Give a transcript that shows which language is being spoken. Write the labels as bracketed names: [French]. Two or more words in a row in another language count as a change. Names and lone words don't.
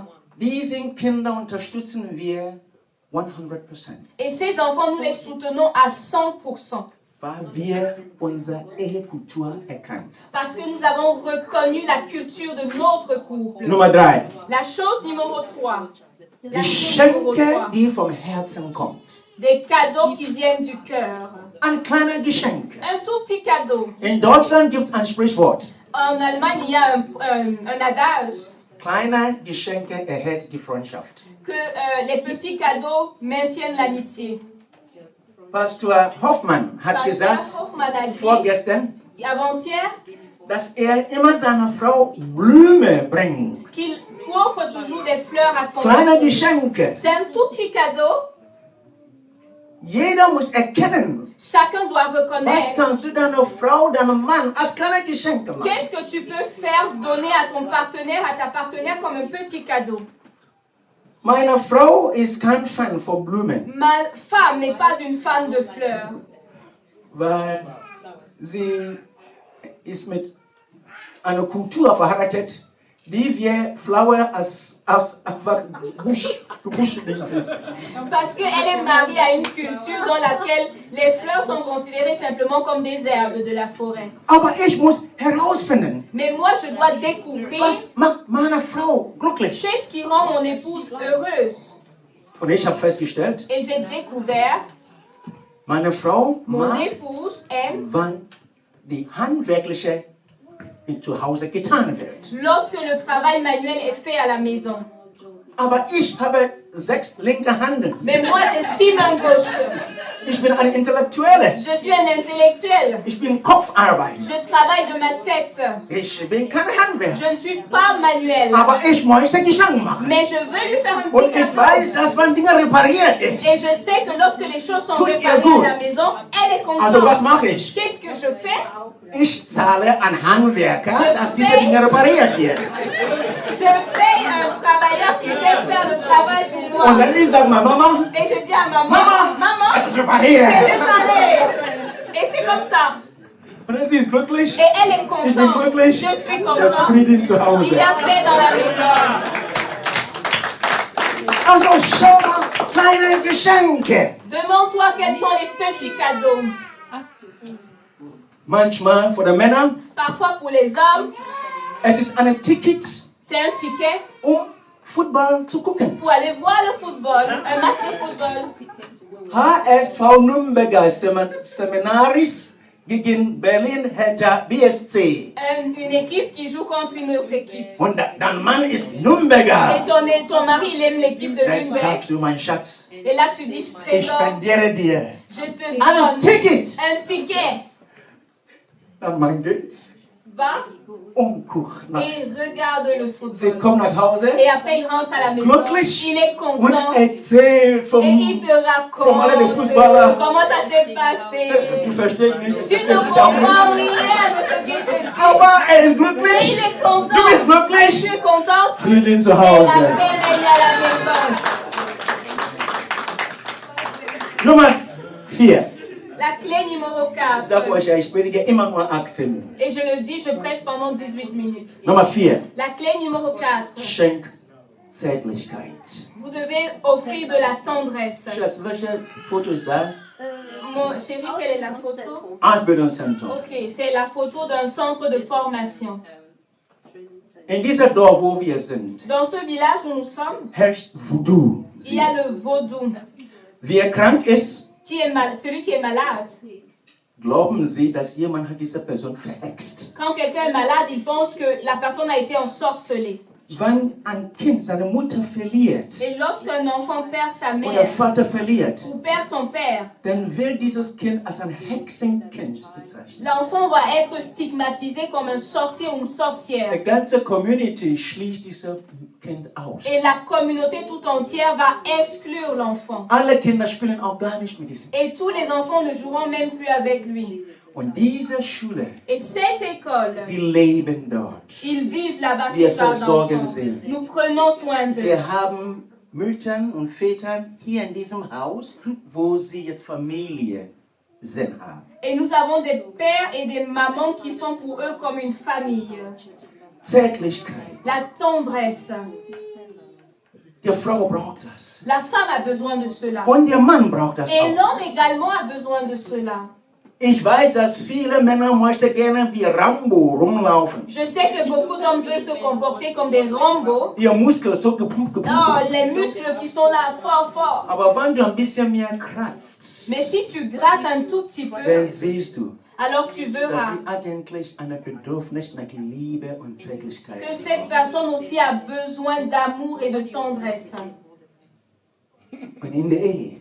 [German] Diese Kinder unterstützen wir 100%. [French] Et ces enfants, nous les soutenons à 100%. [German] Weil wir unsere Ehekultur erkannt. [French] Parce que nous avons reconnu la culture de notre couple. [German] Nummer 3. [French] La chose numéro 3. La chose numéro [German] Geschenke, [French] 3. [German] die vom Herzen kommen. [French] Des cadeaux qui viennent du cœur. [German] Ein kleiner Geschenk. [French] Un tout petit cadeau. [German] In Deutschland gibt es ein Sprichwort. [French] En Allemagne, il y a un adage [German] Kleine Geschenke erhält die Freundschaft. [French] que les petits cadeaux maintiennent l'amitié. [German] Pastor Hoffmann hat [French] Pasteur [German] gesagt, [French] Hoffmann a dit [German] vorgestern, [French] avant-hier [German] dass immer seiner Frau Blume bringt. [French] qu'il offre toujours des fleurs à son [German] Kleine [French] épouse. [German] Geschenke. [French] C'est un tout petit cadeau. [German] Jeder muss erkennen, [French] Chacun doit [German] was [French] reconnaître [German] kannst du deiner Frau, deinem Mann als kleine Geschenke machen. [French] qu'est-ce que tu peux faire donner à ton partenaire, à ta partenaire comme un petit cadeau. [German] Meine Frau ist kein Fan von Blumen, [French] Ma femme n'est pas une fan de fleurs [German] weil sie ist mit einer Kultur verheiratet, die wir Flower als einfach Busch lesen. [French] parce qu'elle est mariée à une culture dans laquelle les fleurs sont considérées simplement comme des herbes de la forêt. [German] Aber ich muss herausfinden, [French] Mais moi, je dois découvrir [German] was macht meine Frau glücklich. [French] qu'est-ce qui rend mon épouse heureuse. [German] Und ich habe festgestellt, [French] Et j'ai découvert, [German] meine Frau [French] mon [German] mag, [French] épouse aime [German] wann die handwerkliche zu Hause getan wird. [French] lorsque le travail manuel est fait à la maison. [German] Aber ich habe 6 linke Hände. [French] Mais moi, j'ai 6 mains gauches. [German] Ich bin eine Intellektuelle. [French] Je suis un intellectuel. [German] Ich bin Kopfarbeit. [French] Je travaille de ma tête. [German] Ich bin kein Handwerker. [French] Je ne suis pas manuel. [German] Aber ich möchte Geschenk machen. [French] Mais je veux lui faire un [German] Und [French] petit [German] ich weiß, [French] cadeau. [German] dass wenn Dinge repariert ist. [French] Et je sais que lorsque les choses sont [German] Tut ihr [French] réparées [German] gut. [French] à la maison, elle est [German] Also was [French] contente. [German] mache ich? [French] Qu'est-ce que je fais? [German] Ich zahle an Handwerker, dass diese [French] pay. [German] Dinge repariert werden. [French] Je paye un travailleur qui vient faire le travail pour moi. [German] Und dann ich sage ma Mama, [French] Et je dis à maman, [German] Mama, [French] maman, [German] es ist [French] c'est [German] repariert. [French] réparé. Et c'est comme ça. [German] Und dann sie ist glücklich. [French] Et elle est [German] Ich bin [French] contente. [German] glücklich. [French] Je suis [German] Es ist [French] contente. [German] Frieden zu Hause. [French] Il y a paix dans la maison. [German] Also schau mal, kleine Geschenke. [French] Demande-toi quels sont les petits cadeaux. [German] Manchmal für die Männer, [French] Parfois pour les hommes, [German] es ist ein Ticket, [French] c'est un ticket [German] Football zu gucken. [French] pour aller voir le football, un match de football. [German] HSV Nürnberger Seminaris gegen Berlin Hertha BSC. [French] Une équipe qui joue contre une autre équipe. [German] Und dein Mann ist [French] Et [German] Nürnberger. [French] ton mari, il aime l'équipe de [German] Dann [French] Nürnberg. [German] sagst du, mein Schatz, [French] Et là, tu dis, [German] ich [French] trésor, [German] spendiere dir [French] je te [German] ein [French] donne [German] Ticket. [French] un ticket. [German] Dann man geht [French] Va [German] guck nach. [French] et regarde le [German] Sie [French] football. [German] kommen nach Hause, [French] Et après, il rentre à la maison. [German] glücklich [French] Il est [German] und [French] content. [German] erzählt vom... [French] Et il te [German] Vom aller der [French] raconte [German] Fußballer. [French] comment ça s'est passé. [German] Du verstehst nicht, es [French] Tu [German] ist [French] ne [German] nicht auch nicht. [French] comprends rien de ce qu'il te dit. [German] Aber er ist [French] Mais [German] glücklich. [French] il est content. [German] Du bist [French] Je [German] glücklich. [French] suis contente. [German] Frieden zu [French] Et la [German] Hause. [French] paix règne à la maison. [German] Nummer 4. [French] La clé numéro [German] Ich sag [French] 4. [German] euch ja, ich predige immer nur 18 Minuten. [French] Et je le dis, je prêche pendant 18 minutes. [German] Nummer 4. [French] La clé numéro 4. [German] Schenk Zärtlichkeit. [French] Vous devez offrir de la tendresse. [German] Schatz, welche Foto ist da? [French] Mon chéri, quelle est la photo? [German] Ausbildungszentrum. [French] Ok, c'est la photo d'un centre de formation. [German] In dieser Dorf, wo wir sind, [French] Dans ce village où nous sommes, [German] herrscht Voodoo. [French] il y a le vaudou. [German] Wer krank ist, [French] Celui qui est malade. [German] glauben Sie, dass jemand hat diese Person verhext. [French] Quand quelqu'un est malade, il pense que la personne a été ensorcelée. [German] Wenn ein Kind seine Mutter verliert [French] Et lorsqu'un enfant perd sa [German] oder [French] mère [German] Vater verliert, [French] ou perd son père, [German] dann wird dieses Kind als ein Hexenkind bezeichnet. [French] l'enfant va être stigmatisé comme un sorcier ou une [German] Die [French] sorcière. [German] ganze Community schließt dieses Kind aus. [French] Et la communauté tout entière va exclure l'enfant. [German] Alle Kinder spielen auch gar nicht mit diesem. [French] Et tous les enfants ne joueront même plus avec lui. [German] Und diese Schule, [French] Et cette école, [German] sie leben dort. [French] ils vivent là-bas, [German] Wir [French] ces parents [German] versorgen [French] d'enfants. [German] sie. [French] Nous prenons soin d'eux. [German] Wir haben Müttern und Vätern hier in diesem Haus, wo sie jetzt Familie sind haben. [French] Et nous avons des pères et des mamans qui sont pour eux comme une famille. [German] Zärtlichkeit. [French] La tendresse. [German] Die Frau braucht das. [French] La femme a besoin de cela. [German] Und der Mann braucht das [French] Et [German] auch. [French] l'homme également a besoin de cela. [German] Ich weiß, dass viele Männer möchten gerne wie Rambo rumlaufen. [French] Je sais que beaucoup d'hommes veulent se comporter comme des Rambo. [German] Ihr Muskel so gepumpt, gepumpt. [French] Oh, les muscles qui sont là fort, fort. [German] Aber wenn du ein bisschen mehr kratzt, [French] Mais si tu grattes un tout petit [German] dann [French] peu, [German] siehst du, [French] alors tu [German] dass [French] verras [German] sie eigentlich ein Bedürfnis nach Liebe und Zärtlichkeit [French] que cette personne aussi a besoin d'amour et de tendresse. [German] Und in der Ehe